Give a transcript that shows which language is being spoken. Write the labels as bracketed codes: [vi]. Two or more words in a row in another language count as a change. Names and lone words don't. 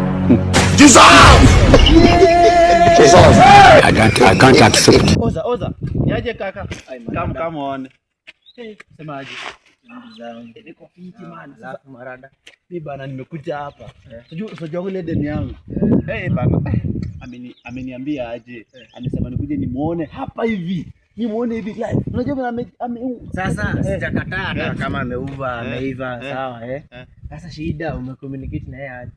[en] I can't accept. [sw] Oza. Niaje kaka? [en] Come on. [sw] Semaje? Niko fiti man. Alafu marada. Mimi bana nimekuja hapa. Unajua ile deni yangu. Bana. Ameniambia aje. Amesema nikuje nimuone hapa hivi. Nimuone hivi live. Unajua sasa sijakataa kama ameiva sawa Sasa shida umecommunicate na yeye aje?